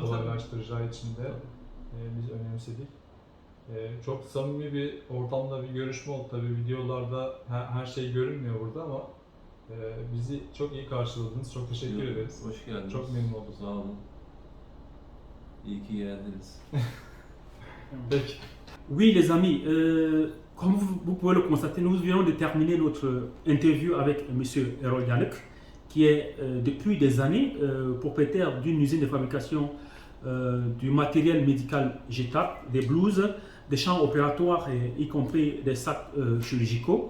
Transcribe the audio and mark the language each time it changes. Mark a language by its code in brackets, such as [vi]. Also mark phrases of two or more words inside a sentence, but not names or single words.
[tr] kolaylaştıracağı için de biz önemsedik. Çok samimi bir ortamda bir görüşme oldu. Tabii videolarda her şey görünmüyor burada ama bizi çok iyi karşıladınız. Çok teşekkür Yok, ederiz. Hoş geldiniz. Çok memnun olduk. Sağ olun. İyi ki geldiniz. Peki. [fr] Oui, les amis, comme vous pouvez le constater, nous venons de terminer notre interview avec M. Erol Yannick, qui est depuis des années propriétaire d'une usine de fabrication du matériel médical jetable, des blouses, des champs opératoires, y compris des sacs chirurgicaux.